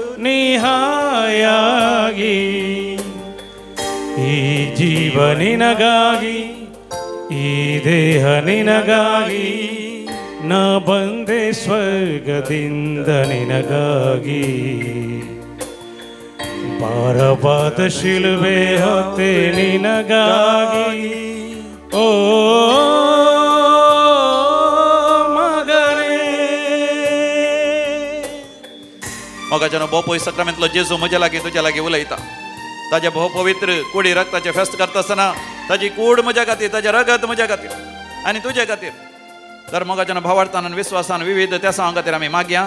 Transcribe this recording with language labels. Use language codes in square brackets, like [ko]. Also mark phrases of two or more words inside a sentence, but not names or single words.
[kn] ನಿಹಾಯಾಗಿ ಈ ಜೀವ ನಿನಗಾಗಿ ಈ ದೇಹ ನಿನಗಾಗಿ ನಾ ಬಂದೆ ಸ್ವರ್ಗದಿಂದ ನಿನಗಾಗಿ ಭಾರವಾದ ಶಿಲುಬೆ ಹೊತ್ತೆ ನಿನಗಾಗಿ ಓ ಮಗನೇ [kok] मोगाचे न्हू भोव पवित्र सक्रामेंतलो जेजू म्हज्या लागीं तुज्या लागीं उलयता. ताजे भोव पवित्र कुडी रक्ताचे फेस्त करता आसतना ताजी कूड म्हज्या खातीर ताजें रगत म्हज्या खातीर आनी तुजे खातीर तर मोगाच्या भावार्थान आनी विस्वासान विविध त्या सांग खातीर आमी मागया.